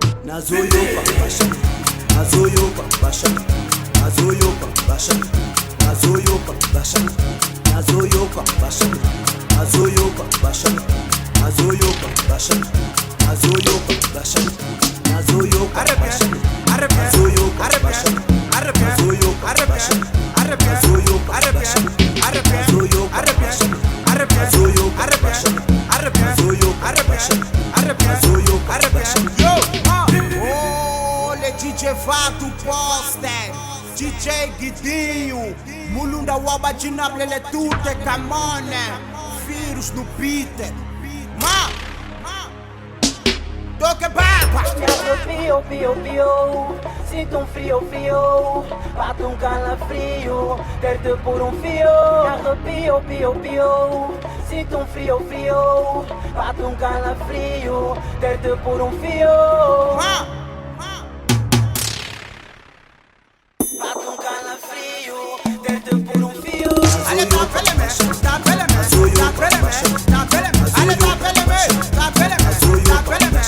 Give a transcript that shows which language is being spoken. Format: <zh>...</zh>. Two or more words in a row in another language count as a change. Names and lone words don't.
<ln>nazoyoka bashani, nazoyoka bashani, nazoyoka bashani, nazoyoka bashani, nazoyoka bashani, nazoyoka bashani, nazoyoka bashani, nazoyoka bashani, nazoyoka bashani, nazoyoka bashani, nazoyoka bashani, nazoyoka bashani, nazoyoka bashani,</ln> <fr>Oh, le DJ Vato Poster, DJ Guidinho, Mulunda Waba Ginablele Tute Camone,</fr> <pt>vírus no beat. Toque baba! Fio, fio, fio, sinto frio, fio, bato calafrio, ter-te por fio. Arrepio, pio, pio, sinto frio, fio, bato calafrio, ter-te por fio. Bato calafrio, ter-te por fio.</pt> <fr>Allez, tapez-le-moi, tapez-le-moi, tapez-le-moi, tapez-le-moi, allez, tapez-le-moi, tapez-le-moi, tapez-le-moi.</fr>